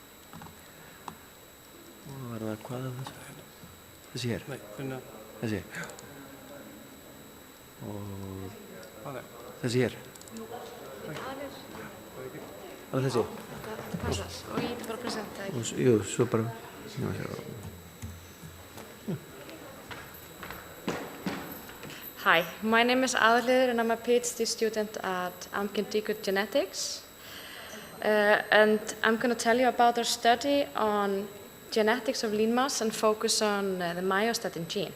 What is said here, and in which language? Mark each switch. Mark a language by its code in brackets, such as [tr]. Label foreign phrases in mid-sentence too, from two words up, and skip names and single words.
[is] Og var það hvað af þessu? Þessi hér? Nei, finna. Þessi? Og þessi hér? Alveg þessi? Þetta passar og ég get bara að presenta það. Jú, svo bara. [en] Hi, my name is Aðalheiður and I'm a PhD student at Amgen Deagood Genetics. And I'm going to tell you about our study on genetics of lean mass and focus on the myostatin gene.